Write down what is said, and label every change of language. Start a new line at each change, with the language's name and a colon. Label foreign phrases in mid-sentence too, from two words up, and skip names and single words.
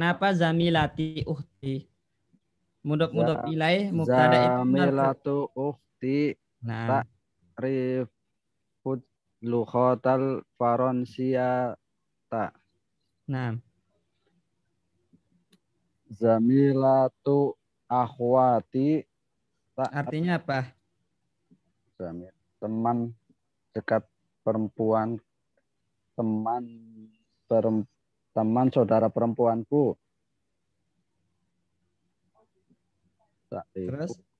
Indonesian: kenapa
Arabic: زميلة أختي?
Indonesian: Mudhof ilaih mubtada itu marfu.
Arabic: زميلة أختي
Indonesian: Nah,
Arabic: تعريف اللغة الفرنسية.
Indonesian: nah,
Arabic: زميلة أخواتي
Indonesian: artinya apa? teman dekat perempuan, teman saudara perempuanku. Terus